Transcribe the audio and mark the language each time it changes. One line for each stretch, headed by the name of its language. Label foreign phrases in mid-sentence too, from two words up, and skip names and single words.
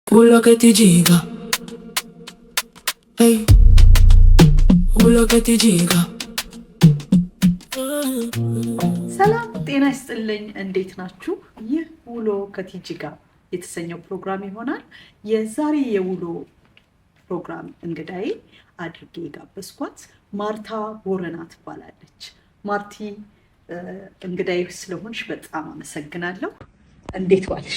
Italian: Quello che ti gira, ehi, quello che ti gira.
Amharic: ሰላም ጤና ይስጥልኝ። እንዴት ናችሁ? ይህ ውሎ ከቲጂ ጋር የተሰኘው ፕሮግራም ይሆናል። የዛሬ የውሎ ፕሮግራም እንግዳዬ አድርጌ የጋበዝኳት ማርታ ቦረና ትባላለች። ማርቲ እንግዳዬ ስለሆንሽ በጣም አመሰግናለሁ። እንዴት ዋልሽ?